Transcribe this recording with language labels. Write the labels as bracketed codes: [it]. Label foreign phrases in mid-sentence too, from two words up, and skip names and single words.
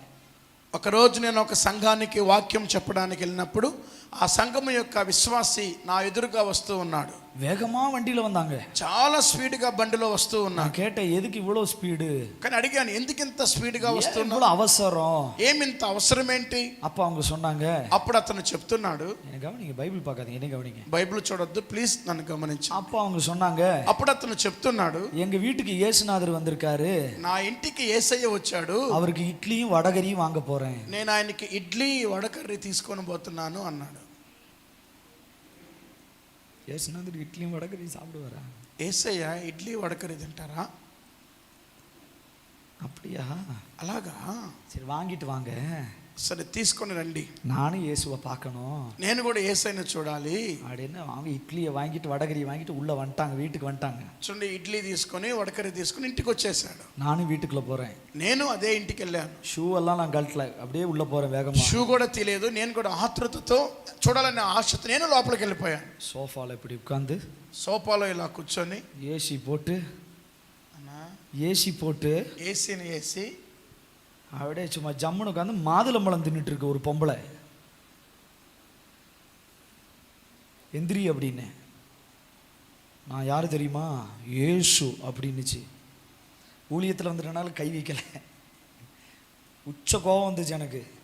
[te] ఒకరోజు నేను ఒక సంఘానికి వాక్యం చెప్పడానికి వెళ్ళినప్పుడు ఆ సంఘము యొక్క విశ్వాసి నా ఎదురుగా వస్తూ ఉన్నాడు. [ta] వేగమా வண்டியில வந்தாங்க, [te] చాలా స్పీడ్గా బండిలో వస్తూ ఉన్నాడు. [ta] கேட்டேன் எதுக்கு இவ்வளோ ஸ்பீடு? [te] కానీ అడిగాను, ఎందుకు ఇంత స్పీడ్గా వస్తున్నావు, [ta] இவ்வளோ அவசரம், [te] ఏమింత అవసరం ఏంటి? [ta] அப்ப அவங்க சொன்னாங்க. [te] అప్పుడు అతను చెప్తున్నాడు, [ta] என்ன கவனிங்க, బైబిల్ பார்க்காதீங்க, என்ன கவனிங்க, [te] బైబిల్ చూడొద్దు ప్లీజ్, నన్ను గమనించు. [ta] அப்ப அவங்க சொன்னாங்க, [te] అప్పుడు అతను చెప్తున్నాడు, [ta] எங்க வீட்டுக்கு இயேசுநாதர் வந்திருக்காரு, [te] నా ఇంటికి యేసయ్య వచ్చాడు, [ta] அவருக்கு இட்லியும் வடகரியும் வாங்க போறேன், [te] నేను ఆయనకి ఇడ్లీ వడకర్రీ తీసుకొని పోతున్నాను అన్నాడు. [ta] இயேசுநாதர் இட்லியும் வடகரியும் சாப்பிடுவாரா? [te] యేసయ్య ఇడ్లీ వడకర్రీ తింటారా? [ta] அப்படியா? [te] అలాగా, [ta] சரி வாங்கிட்டு வாங்க. [te] సరే తీసుకొని రండి, [ta] நானும் இயேசுவை பார்க்கணும் [te] నేను కూడా యేసయ్యను చూడాలి [ta] அப்படின்னு அவங்க இட்லியை வாங்கிட்டு வடகரியை வாங்கிட்டு உள்ள வந்துட்டாங்க, வீட்டுக்கு வந்துட்டாங்க. [te] చూడండి, ఇడ్లీ తీసుకొని వడకరి తీసుకొని ఇంటికి వచ్చేసాడు. [ta] நானும் வீட்டுக்குள்ள போறேன், [te] నేను అదే ఇంటికి వెళ్ళాను. [ta] ஷூ எல்லாம் நான் கழட்டல, அப்படியே உள்ள போறேன் வேகமா. [te] షూ కూడా తీయలేదు, నేను కూడా ఆతృతతో చూడాలనే ఆశతో నేను లోపలికి వెళ్ళిపోయాను. [ta] சோஃபால இப்படி உட்கார்ந்து [te] సోఫాలో ఇలా కూర్చొని [ta] ஏசி போட்டு ஏசி போட்டு [te] ఏసీని వేసి [ta] அப்படியே சும்மா ஜம்முன்னு உட்காந்து மாதுளம்பழம் தின்னுட்டு இருக்கு ஒரு பொம்பளை. எந்திரி அப்படின்னு. நான் யாரு தெரியுமா? ஏசு அப்படின்னுச்சு. ஊழியத்தில் வந்துட்டனால கை வைக்கல, உச்ச கோபம் வந்துச்சு எனக்கு.